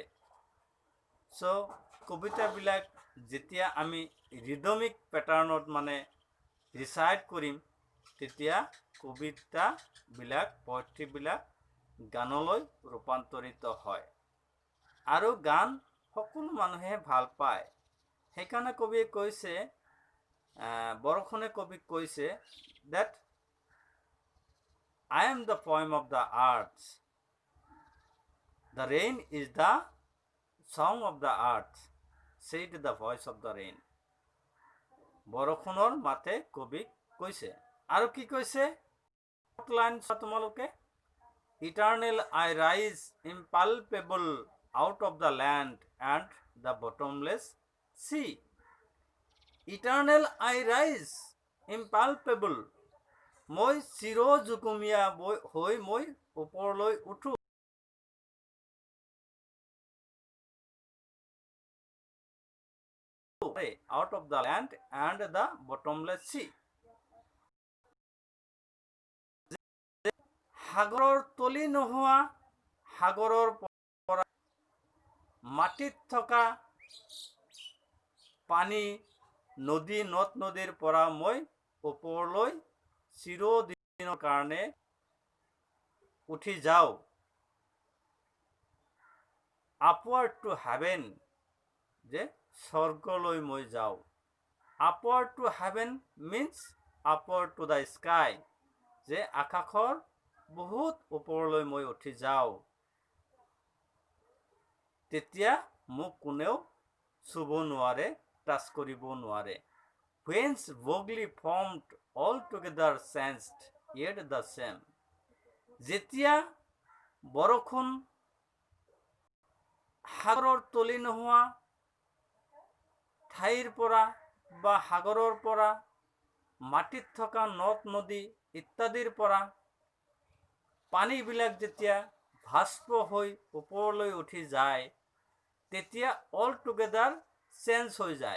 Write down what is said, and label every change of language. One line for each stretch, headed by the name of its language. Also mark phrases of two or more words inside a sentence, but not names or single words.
Assamese: সো কবিতাবিলাক যেতিয়া আমি
English: rhythmic pattern
Assamese: মানে ৰিচাইট কৰিম, তেতিয়া কবিতাবিলাক পয়ট্ৰিবিলাক গানলৈ ৰূপান্তৰিত হয়। আৰু গান সকলো মানুহে ভাল পায়। সেইকাৰণে কবিয়ে কৈছে, বৰষুণে কবিক কৈছে
English: that I am the poem of the earth. The rain is the song of the earth, said the voice of the rain.
Assamese: বৰষুণৰ মাতে কবিক কৈছে। আৰু কি কৈছে? লাইন তোমালোকে,
English: Eternal I rise impalpable out of the land and the bottomless sea. Eternal I rise impalpable.
Assamese: মই চিৰজুকুমীয়া হৈ মই ওপৰলৈ উঠো।
English: Out of the land and the bottomless sea.
Assamese: সাগৰৰ তলি নোহোৱা, সাগৰৰ পৰা মাটিত থকা পানী, নদী নদ নদীৰ পৰা মই ওপৰলৈ চিৰদিনৰ কাৰণে উঠি যাওঁ।
English: Upward to heaven,
Assamese: যে স্বৰ্গলৈ মই যাওঁ।
English: Upward to heaven means upward to the sky,
Assamese: যে আকাশৰ বহুত ওপৰলৈ মই উঠি যাওঁ। তেতিয়া মোক কোনেও চুব নোৱাৰে, টাচ কৰিব নোৱাৰে।
English: Whence vaguely formed altogether sensed, yet the same.
Assamese: যেতিয়া বৰষুণ সাগৰৰ তলি নোহোৱা ঠাইৰ পৰা বা সাগৰৰ পৰা, মাটিত থকা নদ নদী ইত্যাদিৰ পৰা পানীবিলাক যেতিয়া ভাস্প হৈ ওপৰলৈ উঠি যায়, তেতিয়া
English: all together change
Assamese: হৈ যায়।